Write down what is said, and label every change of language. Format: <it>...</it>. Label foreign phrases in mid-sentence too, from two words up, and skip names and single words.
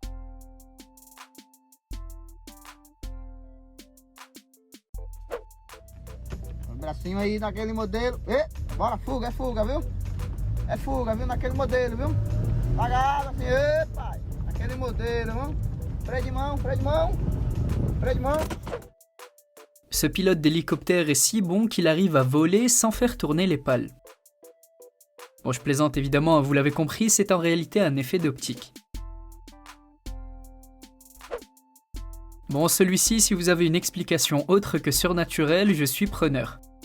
<pt>Pra cima aí naquele modelo. Bora, fuga, viu? É fuga, viu? Naquele modelo, viu? Pagado assim, pai. Naquele modelo, viu? Freio de mão, freio de mão. Freio de mão.</pt> <fr>Ce pilote d'hélicoptère est si bon qu'il arrive à voler sans faire tourner les pales. Bon, je plaisante évidemment, vous l'avez compris, c'est en réalité un effet d'optique. Bon, celui-ci, si vous avez une explication autre que surnaturelle, je suis preneur.</fr>